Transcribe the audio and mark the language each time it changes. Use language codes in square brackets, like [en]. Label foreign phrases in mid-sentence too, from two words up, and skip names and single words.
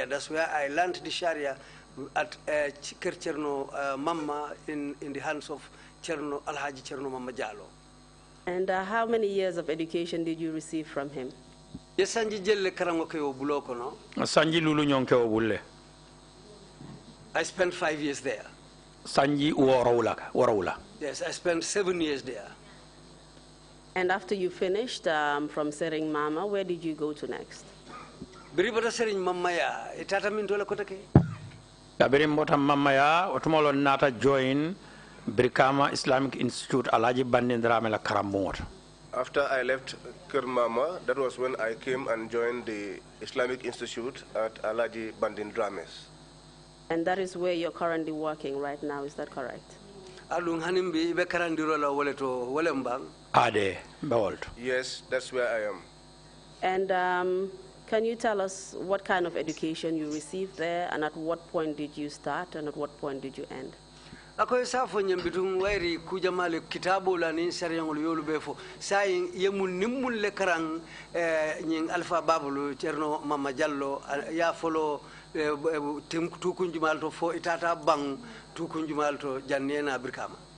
[en] That's where I learned the Sharia at Ker Cherno Mamma in the hands of Cherno Al-Haji Cherno Mamma Jallo. And how many years of education did you receive from him? Yes, [man] Sanji jelle karango ke obuloko no. Sanji lulu nyonke obulle. [en] I spent 5 years there. [man] Sanji warawula. [en] Yes, I spent 7 years there. And after you finished from Sering Mama, where did you go to next? [man] Biribata Sering Mama ya itata mintola kotake. Kabirimbota Mama ya otumolo nata join Brikama Islamic Institute Alaji Bandin Dramela Karamot. [en] After I left Kermama, that was when I came and joined the Islamic Institute at Alaji Bandin Drames. And that is where you're currently working right now, is that correct? [man] Alung hanimbi ibe karandiro la woleto wolembang. Ade, [en] behold. Yes, that's where I am. And can you tell us what kind of education you received there, and at what point did you start, and at what point did you end? [man] Ako safo nyambitung wairi kuja male kitabu la ni sariyangul yolu befo sayin yemu nimmul le karang nying alfa babulu Cherno Mama Jallo ya follow tim tukunjumal to fo itata bang tukunjumal to jannena Brikama.